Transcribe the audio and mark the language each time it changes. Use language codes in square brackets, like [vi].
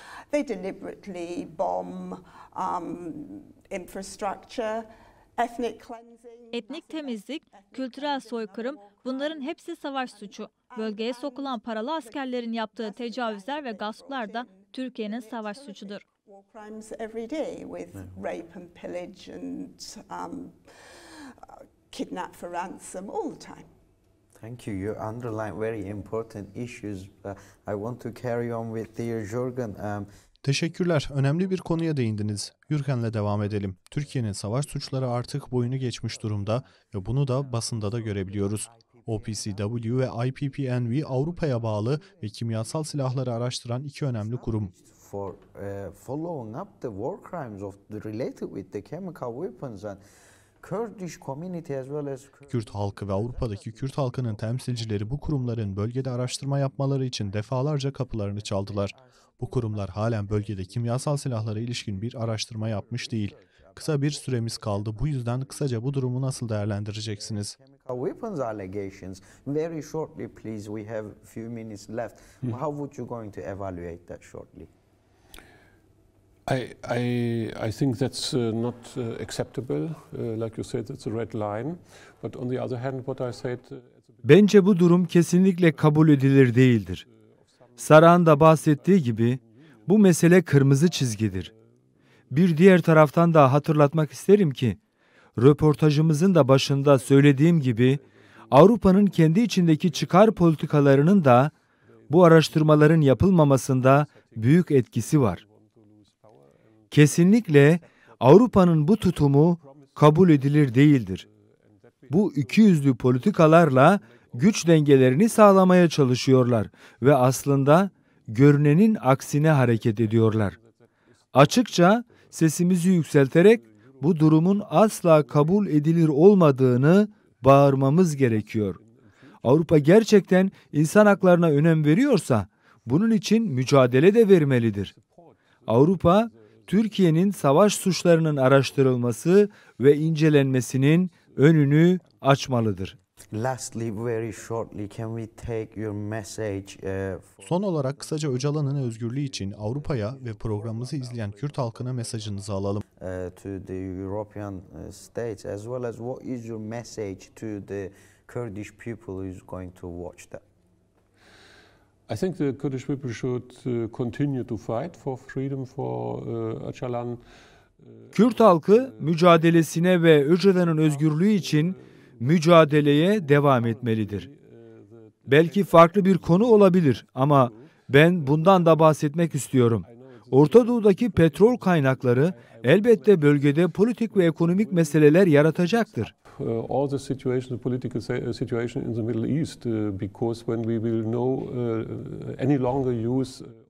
[en] They deliberately bomb infrastructure, ethnic cleansing. [tr] Etnik temizlik, kültürel soykırım, bunların hepsi savaş suçu. Bölgeye sokulan paralı askerlerin yaptığı tecavüzler ve gasplar da Türkiye'nin savaş suçudur. [en] War crimes every day with rape and pillage and kidnap for ransom all the time. Thank you. You underline very important issues. I want to carry on with dear Jürgen. [tr] Teşekkürler. Önemli bir konuya değindiniz. Jürgen'le devam edelim. Türkiye'nin savaş suçları artık boyunu geçmiş durumda ve bunu da basında da görebiliyoruz. OPCW ve IPPNV Avrupa'ya bağlı ve kimyasal silahları araştıran iki önemli kurum. [en] For following up the war crimes related with the chemical weapons and Kurdish community as well as [tr] Kürt halkı ve Avrupa'daki Kürt halkının temsilcileri bu kurumların bölgede araştırma yapmaları için defalarca kapılarını çaldılar. Bu kurumlar halen bölgede kimyasal silahlara ilişkin bir araştırma yapmış değil. Kısa bir süremiz kaldı. Bu yüzden kısaca bu durumu nasıl değerlendireceksiniz? [en] chemical weapons allegations. Very shortly, please. We have a few minutes left. How would you going to evaluate that shortly? I think that's not acceptable. Like you said, it's a red line. But on the other hand, what I said... [tr] Bence bu durum kesinlikle kabul edilir değildir. Saran da bahsettiği gibi bu mesele kırmızı çizgidir. Bir diğer taraftan da hatırlatmak isterim ki, röportajımızın da başında söylediğim gibi Avrupa'nın kendi içindeki çıkar politikalarının da bu araştırmaların yapılmamasında büyük etkisi var. Kesinlikle Avrupa'nın bu tutumu kabul edilir değildir. Bu ikiyüzlü politikalarla güç dengelerini sağlamaya çalışıyorlar ve aslında görünenin aksine hareket ediyorlar. Açıkça sesimizi yükselterek bu durumun asla kabul edilir olmadığını bağırmamız gerekiyor. Avrupa gerçekten insan haklarına önem veriyorsa bunun için mücadele de vermelidir. Avrupa, Türkiye'nin savaş suçlarının araştırılması ve incelenmesinin önünü açmalıdır. [en] Lastly, very shortly, can we take your message? [tr] Son olarak kısaca Öcalan'ın özgürlüğü için Avrupa'ya ve programımızı izleyen Kürt halkına mesajınızı alalım. [en] To the European states, as well as what is your message to the Kurdish people who is going to watch that? I think the Kurdish people should continue to fight for freedom for Öcalan. [tr] Kürt halkı mücadelesine ve Öcalan'ın özgürlüğü için mücadeleye devam etmelidir. Belki farklı bir konu olabilir ama ben bundan da bahsetmek istiyorum. Orta Doğu'daki petrol kaynakları elbette bölgede politik ve ekonomik meseleler yaratacaktır. All the situation, the political situation in the Middle East, because when we will any longer use